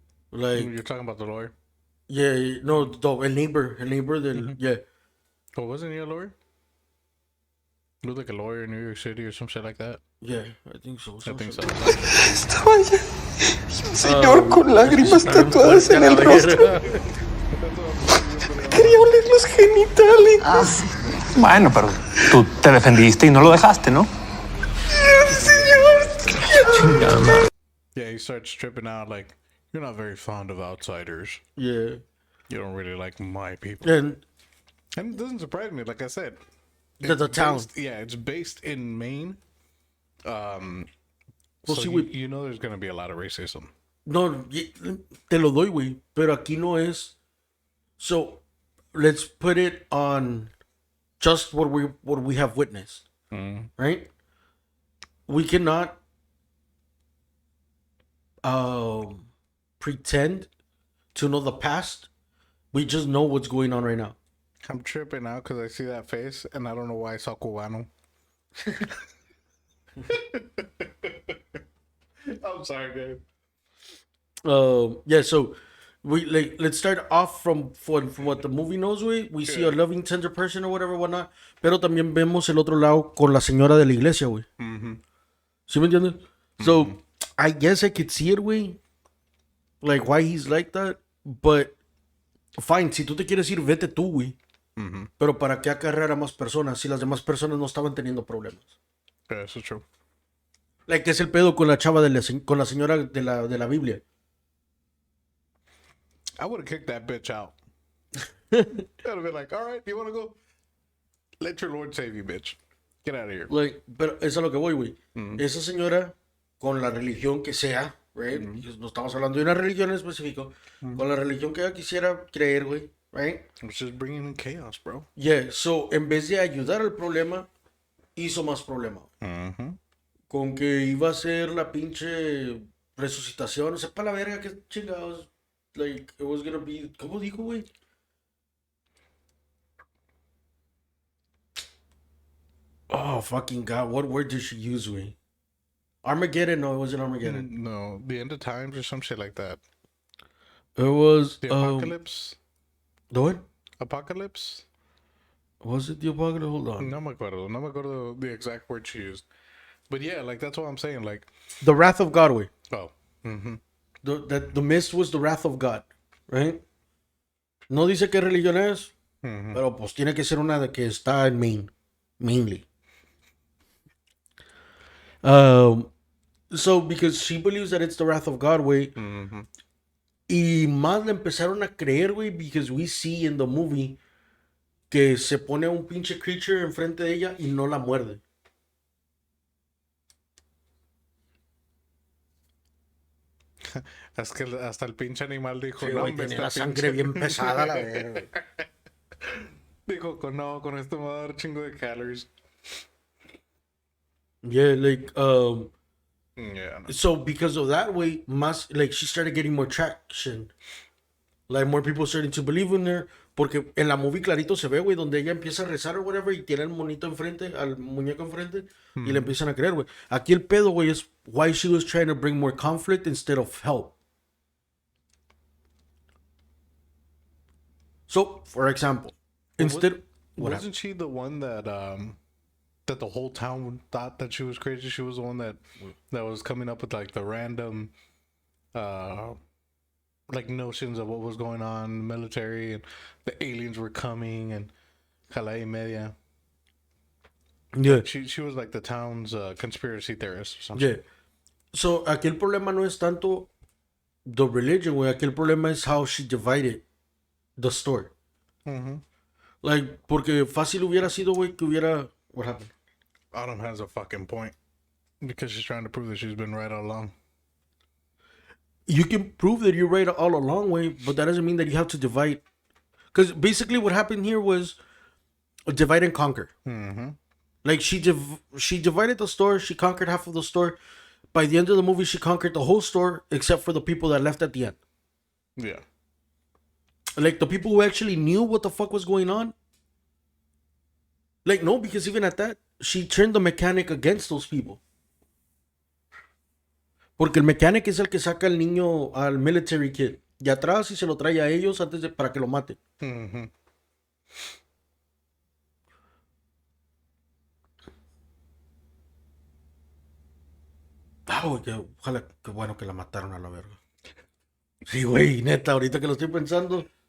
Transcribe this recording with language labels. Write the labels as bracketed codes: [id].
[en] Like, You're talking about the lawyer? yeah, no, el neighbor del, yeah. Oh, wasn't he a lawyer? Looked like a lawyer in New York City or some shit like that. Yeah, I think so. I think so. [es] Estaba allá y un señor con lágrimas tatuadas en el rostro. Quería oler los genitales. Ah, sí. Bueno, pero tú te defendiste y no lo dejaste, ¿no? Señor. [en] Yeah, he starts tripping out like, you're not very fond of outsiders. Yeah. You don't really like my people. And And it doesn't surprise me, like I said. the town. It's based in Maine. Well, So see, you know there's going to be a lot of racism. [es] No, te lo doy, güey. Pero aquí no es. [en] So, let's put it on just what we have witnessed. Right? We cannot pretend to know the past. We just know what's going on right now. I'm tripping out because I see that face and I don't know why I saw Cubano. I'm sorry, dude. Yeah, so let's start off from what the movie knows, güey. We see a loving, tender person or whatever, whatnot. [es] Pero también vemos el otro lado con la señora de la iglesia, güey. ¿Sí me entiendes? [en] So, I guess I could see it, güey. Like, why he's like that. But, fine, [es] si tú te quieres ir, vete tú, güey. Pero ¿para qué acarrear a más personas si las demás personas no estaban teniendo problemas? [en] Yeah, that's true. [es] Like, ¿qué es el pedo con la chava con la señora de la Biblia? [en] I would have kicked that bitch out. I'd have been like, all right, you want to go? Let your Lord save you, bitch. Get out of here. [es] Like, pero eso es a lo que voy, güey. Esa señora, con la religión que sea, right? No estamos hablando de una religión en específico. Con la religión que ella quisiera creer, güey, right? [en] It's just bringing in chaos, bro. [es] Yeah, so, en vez de ayudar al problema, hizo más problema. Con que iba a ser la pinche resucitación, sepa la verga que chingados. [en] Like, it was gonna be. [es] ¿Cómo dijo, güey? [en] Oh, fucking God. What word did she use, güey? Armageddon? No, it wasn't Armageddon. No, the end of times or some shit like that. It was. The apocalypse. The what? Apocalypse. Was it the apocalypse? Hold on. [es] No me acuerdo [en] the exact word she used. But yeah, like that's what I'm saying. Like, The wrath of God, güey. oh, mm-hmm. The mist was the wrath of God, right? [es] No dice qué religión es, pero pues tiene que ser una de que está en mainly. [en] So because she believes that it's the wrath of God, güey. [es] Y más le empezaron a creer, güey, [en] because we see in the movie [es] que se pone un pinche creature enfrente de ella y no la muerde. Es que hasta el pinche animal dijo, Sí, no, güey, hombre, tiene la sangre pinche-" bien pesada, la verga. Dijo, no, con esto me va a dar chingo de calories. [en] Yeah, like, Yeah, no. so because of that way, más, like, she started getting more traction. Like, more people starting to believe in her. [es] Porque en la movie clarito se ve, güey, donde ella empieza a rezar o whatever y tiene el monito enfrente, al muñeco enfrente, y le empiezan a creer, güey. Aquí el pedo, güey, es [en] why she was trying to bring more conflict instead of help. So, for example, instead... What Wasn't she the one that that the whole town thought that she was crazy? She was the one that was coming up with like the random like notions of what was going on in the military and the aliens were coming and [es] jala y media. [en] Yeah. She was like the town's conspiracy theorist or something. [es] Yeah. So, aquí el problema no es tanto the religion, güey. Aquí el problema es [en] how she divided the story. [es] Like, porque fácil hubiera sido, güey, que hubiera... [en] What happened? Autumn has a fucking point because she's trying to prove that she's been right all along. You can prove that you're right all along, way, but that doesn't mean that you have to divide. Because basically what happened here was a divide and conquer. Like, she divided the store. She conquered half of the store. By the end of the movie, she conquered the whole store except for the people that left at the end. Yeah. Like, the people who actually knew what the fuck was going on. Like, no, because even at that, she turned the mechanic against those people. [es] Porque el mechanic es el que saca al niño, al military kid, de atrás y se lo trae a ellos antes de, para que lo maten. Ah, güey, ojalá, qué bueno que la mataron a la verga. Sí, güey, neta, ahorita que lo estoy pensando.